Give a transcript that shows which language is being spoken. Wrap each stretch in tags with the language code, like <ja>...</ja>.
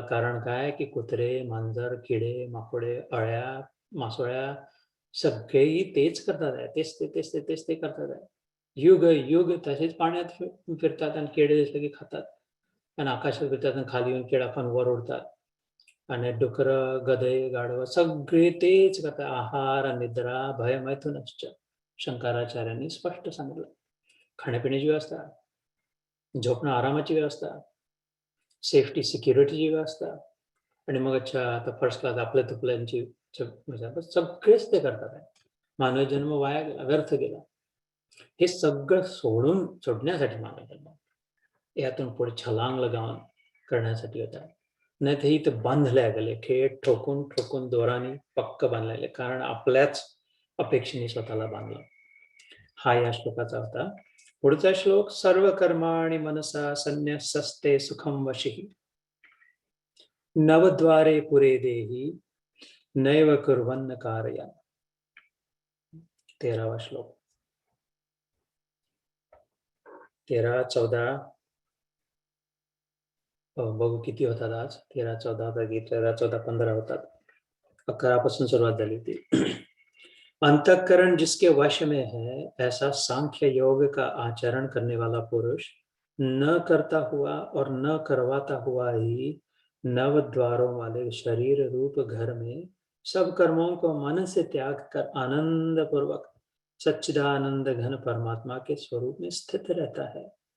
<mr>कारण काय की कुत्रे, मांजर, किडे, माकोडे, अळ्या, मासोळ्या सगळेही तेच करतात आहे. तेच ते करतात आहे. युग युग तसेच पाण्यात फिरतात आणि किडे दिसले की खातात. आणि आकाशात फिरतात आणि खाली येऊन किडा खाऊन वर उडतात. आणि डुकरं, गधे, गाढवं सगळे तेच करतात.</mr> <sa>आहार, निद्रा, भय, मैथुनश्च.</sa> <mr>शंकराचार्यांनी स्पष्ट सांगितलं. खाण्यापिण्याची व्यवस्था, झोपणं आरामाची व्यवस्था, सेफ्टी सिक्युरिटीची व्यवस्था आणि मग अच्छा आता फर्स्ट क्लास आपल्या तुपल्यांची सगळेच ते करतात आहे. मानव जन्म वाया गेला, व्यर्थ गेला. हे सगळं सोडण्यासाठी मानव जन्म. यातून पुढे छलांग लगावून करण्यासाठी होता. नाही तर इथं बांधल्या गेले, खेळ ठोकून ठोकून दोराने पक्क बांधलेले. कारण आपल्याच अपेक्षेने स्वतःला बांधलं. हा या श्लोकाचा होता. पुढचा श्लोक</mr> <sa>सर्व कर्माणि मनसा संन्यसस्ते सुखम वशी नवद्वारे पुरे देही नैव कुर्वन्न कारया.</sa> <mr>13वा श्लोक. 13, 14 बघू किती होतात आज. 13, 14 13, 14, 15 होतात. 11 पासून सुरुवात झाली होती.</mr> <hi>अंतःकरण जिसके वश में है ऐसा सांख्य योग का आचरण करने वाला पुरुष न करता हुआ और न करवाता हुआ ही नव द्वारों वाले शरीर रूप घर में सब कर्मों को मन से त्याग कर आनंद पूर्वक सच्चिदानंद घन परमात्मा के स्वरूप में स्थित रहता है.</hi>